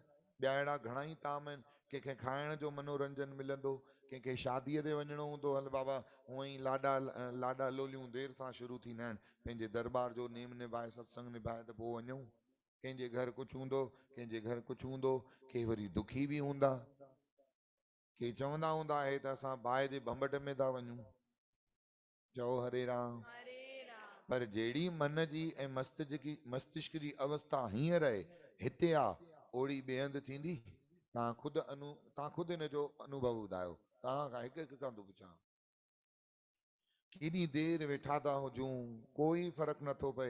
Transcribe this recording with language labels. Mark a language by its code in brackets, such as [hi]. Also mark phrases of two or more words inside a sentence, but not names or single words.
[sd] ॿिया अहिड़ा घणा ई ताम आहिनि। कंहिंखे खाइण जो मनोरंजन मिलंदो, कंहिंखे शादीअ ते वञिणो हूंदो, हल बाबा हूअं ई लाॾा लोलियूं देरि सां शुरू थींदा आहिनि, पंहिंजे दरबार जो नेम निभाए सत्संग निभाए त पोइ वञूं। कंहिंजे घर कुझु हूंदो, कंहिंजे घर कुझु हूंदो, के वरी दुखी बि हूंदा, के चवंदा हूंदा आहे त असां बाहि जे भंबट में था वञूं। चओ हरे राम। हरे राम। पर जहिड़ी मन जी ऐं मस्तिष्क जी अवस्था हींअर आहे, हिते आहे, ओड़ी ॿिए हंधि थींदी? तव्हां ख़ुदि हिन जो अनुभव ॿुधायो। तव्हां खां हिकु खां थो पुछां, केॾी देरि वेठा था हुजूं, कोई फ़र्क़ु नथो पए।